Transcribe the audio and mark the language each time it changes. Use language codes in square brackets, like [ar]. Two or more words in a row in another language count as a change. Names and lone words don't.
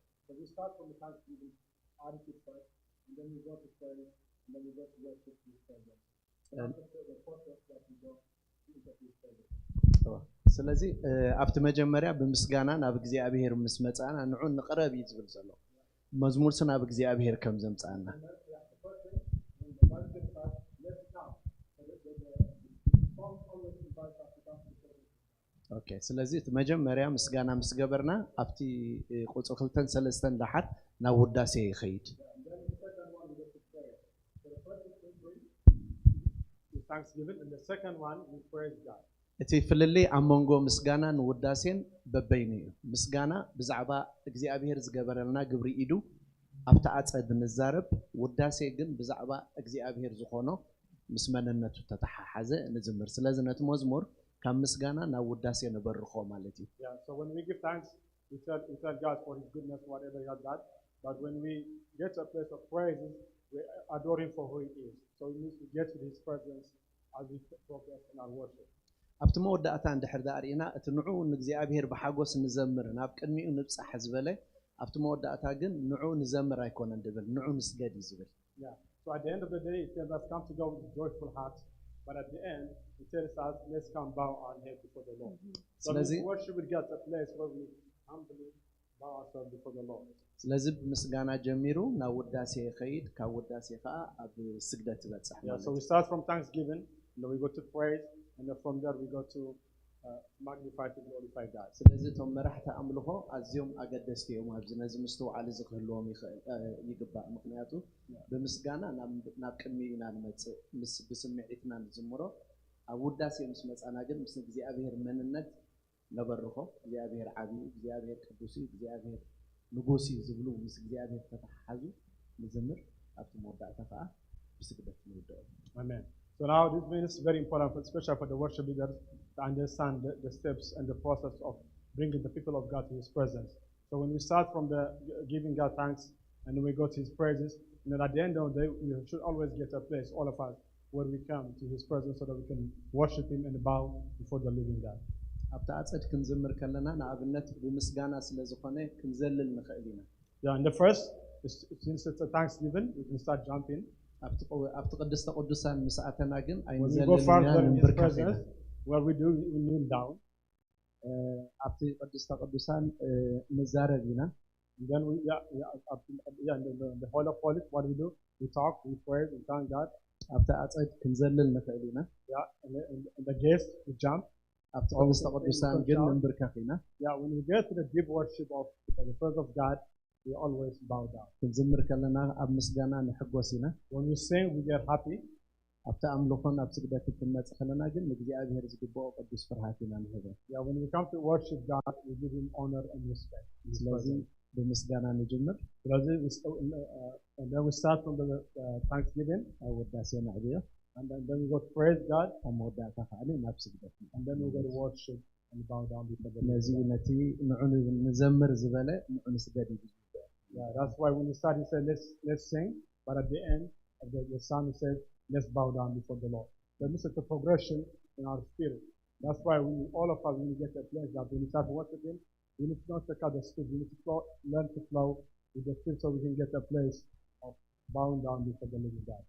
[en] So we start from the thanksgiving attitude first, and then we go to prayer, and then we go to worship to His presence. After the process that we go to His presence. [ti] ስለዚ ኣብቲ መጀመርያ ብምስጋና ናብ እግዚአብሔር ምስ መጻና ንዑ ንቅረብ እዩ ዝብል ዘሎ መዝሙር ናብ እግዚአብሔር ከም ዘምጻና ኦኬ ስለዚ እቲ መጀመርያ ምስጋና ምስ ገበርና ኣብቲ ቁጽሪ 2 3 ዳሓር ናብ ውዳሴ ይኸይድ [en] Thanksgiving, and the second one we praise God. [ti] እቲ ፍልሊ ኣብ መንጎ ምስጋናን ውዳሴን በበይኑ እዩ ምስጋና ብዛዕባ እግዚአብሔር ዝገበረልና ግብሪ ኢዱ ኣብታ ኣጸድ ንዛረብ ውዳሴ ግን ብዛዕባ እግዚአብሔር ዝኾኖ ምስ መንነቱ ተተሓሓዘ ንዝምር ስለዚ ነቲ መዝሙር ካብ ምስጋና ናብ ውዳሴ ንበርኾ ማለት እዩ [en] So when we give thanks we tell God for His goodness whatever He has done, but when we get to a place of praise we adore Him for who He is. So we need to get to His presence as we progress in our worship. [ti] ኣብቲ መወዳእታ እንድሕር ዳርኢና እቲ ንዑ ንእግዚአብሔር ብሓጎስ ንዘምር ናብ ቅድሚኡ ንብጻሕ ዝበለ ኣብቲ መወዳእታ ግን ንዑ ንዘምር ኣይኮነን ድብል ንዑ ንስገድ እዩ ዝብል [en] So at the end of the day it tells us come to God with joyful heart, but at the end it tells us let's come bow our head before the Lord. So we worship with God a place where we humbly bow ourselves before the Lord. [ti] ስለዚ ምስጋና ጀሚሩ ናብ ውዳሴ ይኸይድ ካብ ውዳሴ ከዓ ኣብ ስግደት ይበጽሕ ማለት [en] So we start from thanksgiving, and then we go to praise, and then from there we go to magnify to glorify God. [ti] ስለዚ ቶም መራሕቲ ኣምልኾ ኣዝዮም ኣገደስቲ እዮም ኣብዚ ነዚ ምስትውዓል እዚ ክህልዎም ይግባእ ምክንያቱ ብምስጋና ናብ ቅድሚ ኢና ንመጽእ ምስ ብስምዒትና ንዝምሮ ኣብ ውዳሴ ምስ መጻና ግን ምስ እግዚአብሔር መንነት ነበርኾ እግዚአብሔር ዓብይ እግዚአብሔር ቅዱስ እግዚአብሔር ንጉስ ዝብሉ ምስ እግዚአብሔር ተተሓሓዙ ንዝምር ኣብቲ መወዳእታ ከዓ ብስግደት ንውደኦ [en] Amen. So now this means very important, especially for the worship leaders, to understand the steps and the process of bringing the people of God to His presence. So when we start from the giving God thanks and then we go to His praises, and then at the end of the day, we should always get a place, all of us, where we come to His presence so that we can worship Him and bow before the living God. [ti] ኣብታ ኣጸድ ክንዝምር ከለና ንኣብነት ብምስጋና ስለ ዝኾነ ክንዘልል ንኽእል ኢና [en] And the first, since it's a thanksgiving, we can start jumping. [ti] ኣብቲ ቅድስተ ቅዱሳን ምስ ኣተና ግን [en] When we go further in His presence, what we do, we kneel down. [ti] ኣብቲ ቅድስተ ቅዱሳን ንዛረብ ኢና [en] And then the whole of holies, what we do, we talk, we pray, we thank God. [ti] ኣብቲ ኣጸድ ክንዘልል ንኽእል ኢና [en] And the guest, we jump. [ti] ኣብቲ ቅድስተ ቅዱሳን ግን ንብርከኽ ኢና [en] When we get to the deep worship of the presence of God, we always bow down. [ti] ክንዝምር ከለና ኣብ ምስጋና ንሕጎስ ኢና [en] When we sing, we get happy. [ti] ኣብቲ ኣምልኾን ኣብ ስግደት ክንመጽእ ከለና ግን ንእግዚአብሔር ዝግብኦ ቅዱስ ፍርሃት ኢና ንህቦ [en] When we come to worship God, we give Him honor and respect. [ti] ስለዚ ብምስጋና ንጅምር [en] and then we start from the thanksgiving, [ti] ኣብ ውዳሴ ንዕብዮ [en] and then we go to praise God, [ti] ኣብ መወዳእታ ከዓኒ ናብ ስግደት [en] and then we go to worship and bow down before the [ti] ነዚ ነቲ ንዑ ንዘምር ዝበለ ንዑ ንስገድ እዩ [en] that's why when we start, He said, let's sing, but at the end of the psalm, He says, let's bow down before the Lord. there is a progression in our spirit. That's why all of us, when we get to a place that when we start worshiping, we need not to cut the spirit. We need to learn to flow with the spirit so we can get to a place of bowing down before the living God.